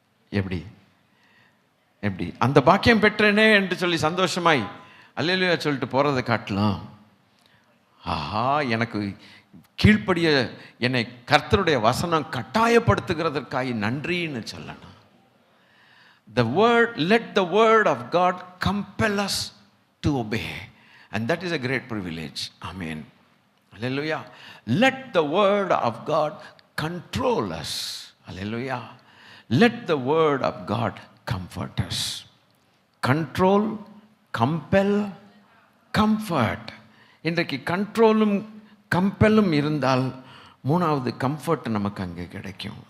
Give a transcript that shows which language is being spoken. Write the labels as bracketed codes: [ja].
[ta] எப்படி எப்படி அந்த பாக்கியம் பெற்றேனே என்று சொல்லி சந்தோஷமாய் அல்லேலூயா சொல்லிட்டு போகிறத காட்டலாம். ஆஹா, எனக்கு கீழ்ப்படிய என்னை கர்த்தருடைய வசனம் கட்டாயப்படுத்துகிறதற்காக நன்றின்னு சொல்லணும். [en] The word, let the word of God compel us to obey, and that is a great privilege. Amen. Hallelujah. Let the word of God control us. Hallelujah. Let the word of God comfort us. Control, compel, comfort. [ta] இன்றைக்கு கண்ட்ரோலும் கம்பெல்லும் இருந்தால் மூணாவது comfort நமக்கு அங்கே கிடைக்கும்.